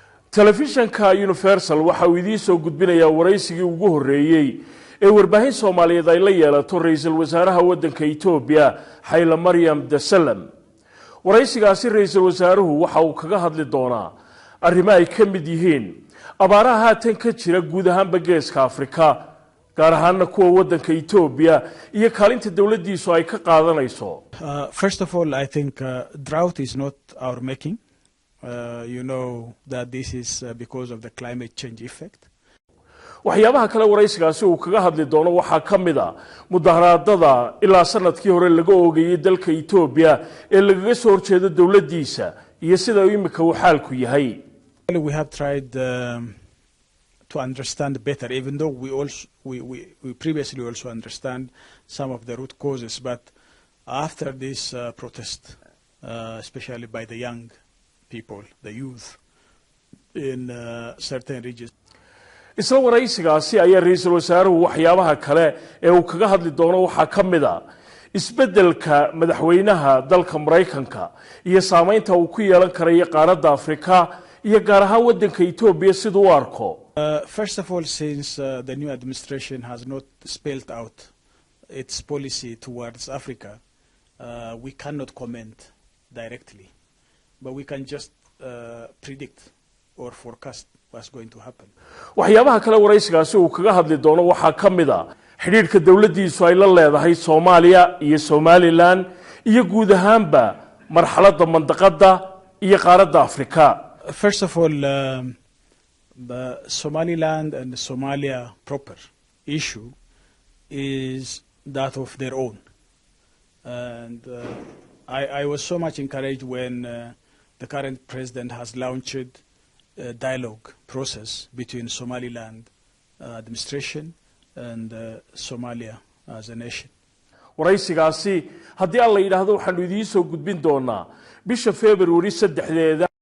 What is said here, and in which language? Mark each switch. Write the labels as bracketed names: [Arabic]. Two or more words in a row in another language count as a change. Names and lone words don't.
[Somali] telefishanka Universal waxa uu idin soo gudbinayaa waraysigii ugu horeeyay ee warbaahin Soomaaliyeed ay la yeelato Raysalwasaaraha waddanka Itobiya Haile Mariam Desalegn. Waraysigaasi Raysalwasaaruhu waxa uu kaga hadli doonaa arrimo ay ka mid yihiin abaaraha haatan ka jira guud ahaan Geeska Afrika, gaar ahaan kuwa waddanka Itobiya iyo kaalinta dawladdiisu ay ka qaadanayso. [English] First of all, I think drought is not our making. You know that this is because of the climate change effect. [Somali] waxyaabaha kale waraysigaasi uu kaga hadli doono waxa kamida mudaharaadada ilaa sanadkii hore laga oogayay dalka Itobiya ee lagaga soo horjeedo dawladdiisa iyo sida uu imika uu xaalku yahay. [English] We have tried to understand better, even though we previously also understand some of the root causes, but after this protest, especially by the young people, the youth in certain regions. [Somali] isla waraysigaasi ayaa Raysalwasaaruhu waxyaabaha kale ee uu kaga hadli doono waxa kamida isbedelka madaxweynaha dalka Mareykanka iyo saameynta uu ku yeelan karayo qaaradda Afrika iyo gaar ahaan waddanka Itobiya sidoo uu arko. [English] First of all, since the new administration has not spelled out its policy towards Africa, we cannot comment directly, but we can just predict or forecast what's going to happen. [Somali] waxyaabaha kale waraysigaasi uu kaga hadli doono waxa kamida xiriirka dawladdiisu ay la leedahay Soomaaliya iyo Somaliland iyo guud ahaanba marxaladda mandaqada iyo qaaradda Afrika. [English] First of all, the Somaliland and Somalia proper issue is that of their own, and I was so much encouraged when the current president has launched a dialogue process between Somaliland administration and Somalia as a nation. [Somali] waraysigaasi haddii alla yiraahdo waxaanu idiin soo gudbin doonaa bisha February 3